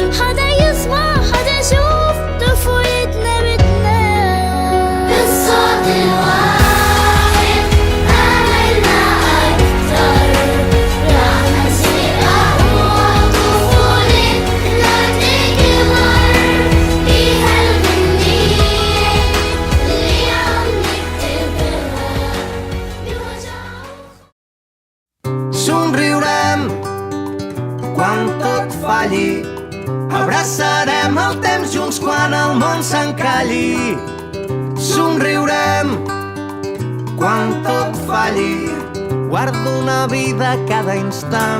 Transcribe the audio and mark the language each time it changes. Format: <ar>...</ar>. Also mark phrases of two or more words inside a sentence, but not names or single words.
<ar>حدا يسمع حدا يشوف طفولتنا بدنا بالصوت الواحد آمنا أكتر. رح نسيق أقوى طفولتنا تكبر بهالغنية اللي عم نكتبها بوجع.</ar> <ca>Somriurem quan tot falli. Abraçarem el temps junts quan el món s'encalli. Somriurem quan tot falli. Guardo una vida cada instant.</ca>